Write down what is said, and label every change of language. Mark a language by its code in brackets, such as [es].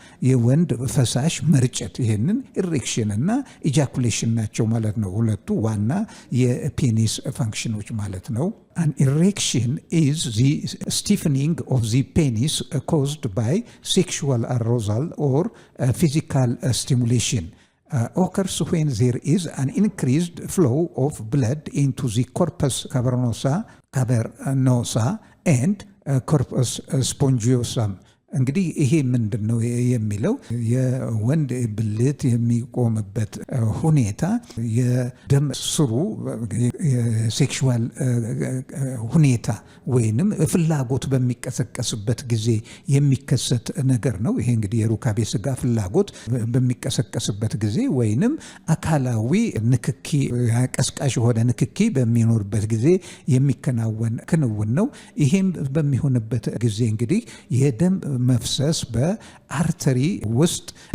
[am] የወንድ ፈሳሽ መርጨት፣ ይሄንን ኢሬክሽን እና ኢጃኩሌሽን ናቸው ማለት ነው። ሁለቱ ዋና የፔኒስ ፋንክሽኖች ማለት ነው። [en] An erection is the stiffening of the penis caused by sexual arousal or physical stimulation. Occurs when there is an increased flow of blood into the corpus cavernosa and corpus spongiosum. [am] እንግዲህ ይሄ ምንድነው የሚለው የወንድ ብልት የሚቆምበት ሁኔታ የደም ስሩ የሴክሹዋል ሁኔታ ወይንም ፍላጎት በሚቀሰቀስበት ጊዜ የሚከሰት ነገር ነው። ይሄ እንግዲህ የሩካቤ ስጋ ፍላጎት በሚቀሰቀስበት ጊዜ ወይንም አካላዊ ንክኪ ቀስቃሽ የሆነ ንክኪ በሚኖርበት ጊዜ የሚከናወን ክንውን ነው። ይሄም በሚሆንበት ጊዜ እንግዲህ የደም መፍሰስ በአርተሪ ውስጥ